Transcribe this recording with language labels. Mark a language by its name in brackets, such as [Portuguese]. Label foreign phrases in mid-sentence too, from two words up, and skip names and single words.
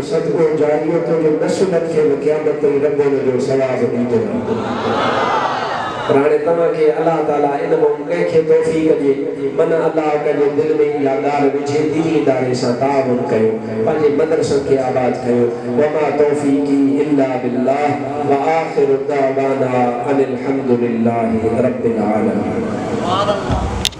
[Sindhi] सदको जारियो तुंहिंजे नसुलनि खे बि क़यामत ताईं रब हुनजो सवाबु ॾींदो पर हाणे तव्हांखे अलाह ताला इन मां कंहिंखे तौफ़ीक़ ॾिए मन अलाह कंहिंजे दिलि में इहा ॻाल्हि विझे दीनी इदारे सां ताउन कयो पंहिंजे मदरसनि खे आबाद कयो [Arabic] وما توفيقي إلا بالله وآخر دعوانا أن الحمد لله رب العالمين.